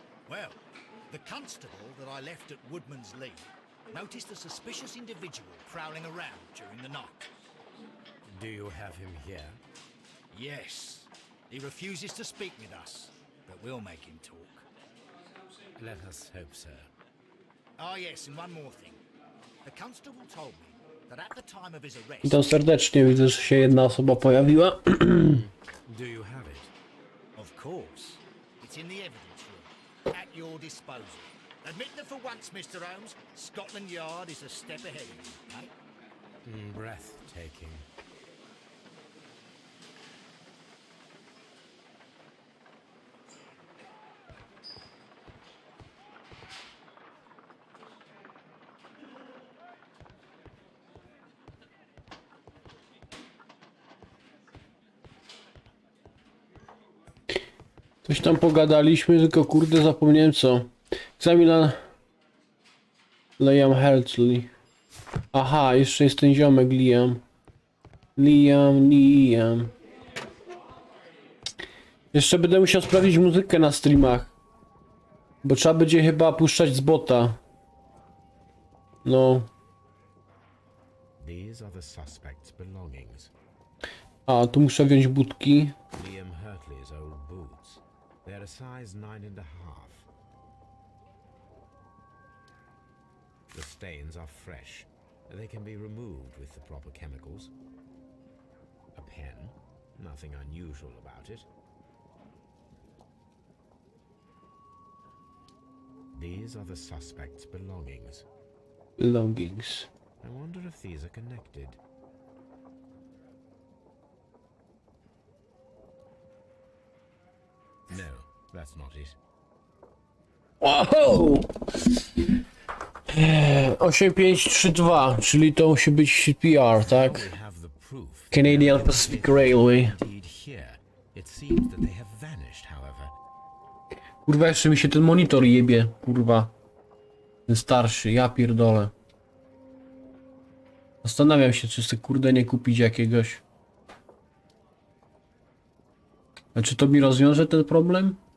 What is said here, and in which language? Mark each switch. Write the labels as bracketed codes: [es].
[en] Well, the constable that I left at Woodman's Lee noticed a suspicious individual prowling around during the night. Do you have him here? Yes, he refuses to speak with us, but we'll make him talk. Let us hope so. Ah yes, and one more thing. The constable told me that at the time of his arrest... [pl] Witam serdecznie, widzę, że się jedna osoba pojawiła. [en] Do you have it? Of course. It's in the evidence room, at your disposal. Admit that for once, Mr. Holmes, Scotland Yard is a step ahead of you, eh? Breathtaking. [pl] Coś tam pogadaliśmy, tylko kurde zapomniałem co. Egzamin Liam Hurtley. Aha, jeszcze jest ten ziomek Liam. Liam. Jeszcze będę musiał sprawdzić muzykę na streamach. Bo trzeba będzie chyba puszczać z bota. No. [en] These are the suspect's belongings. [pl] A, tu muszę wziąć budki. [en] Liam Hurtley's old boots. They're a size 9.5. The stains are fresh. They can be removed with the proper chemicals. A pen. Nothing unusual about it. These are the suspect's belongings. Belongings. I wonder if these are connected. No, that's not it. Wow! [pl] 8532, czyli to musi być PR, tak? [en] We have the proof. Canadian Pacific Railway. Indeed here. It seems that they have vanished, however. [pl] Kurwa, jeszcze mi się ten monitor jebie, kurwa. Ten starszy, ja pierdolę. Zastanawiam się, czy sobie kurde nie kupić jakiegoś. A czy to mi rozwiąże ten problem?